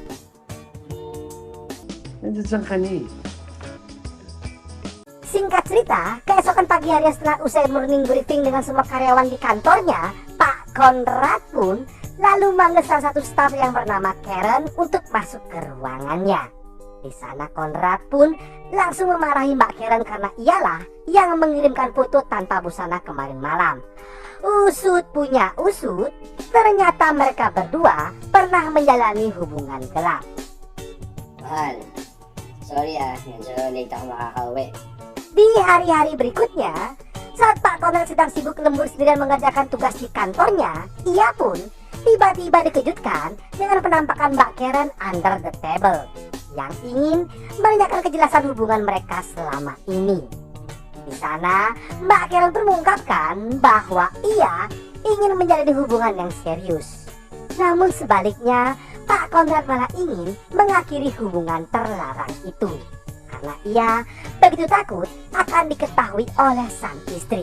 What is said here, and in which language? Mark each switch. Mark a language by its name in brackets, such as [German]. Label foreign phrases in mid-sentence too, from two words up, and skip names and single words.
[Indonesian] Singkat cerita, keesokan pagi hari setelah usai [English] morning briefing [Indonesian] dengan semua karyawan di kantornya, Pak Conrad pun lalu memanggil salah satu staf yang bernama Karen untuk masuk ke ruangannya. Di sana Conrad pun langsung memarahi Mbak Karen karena ialah yang mengirimkan foto tanpa busana kemarin malam. Usut punya usut, ternyata mereka berdua pernah menjalani hubungan gelap. [Filipino] Mahal, sorry late ako makakauwi. [Indonesian] Di hari-hari berikutnya, saat Pak Conrad sedang sibuk lembur sendirian mengerjakan tugas di kantornya, ia pun tiba-tiba dikejutkan dengan penampakan Mbak Karen [English] under the table [Indonesian] yang ingin menanyakan kejelasan hubungan mereka selama ini. Di sana, Mbak Karen pun mengungkapkan bahwa ia ingin menjalin hubungan yang serius. Namun sebaliknya, Pak Conrad malah ingin mengakhiri hubungan terlarang itu karena ia begitu takut akan diketahui oleh sang istri.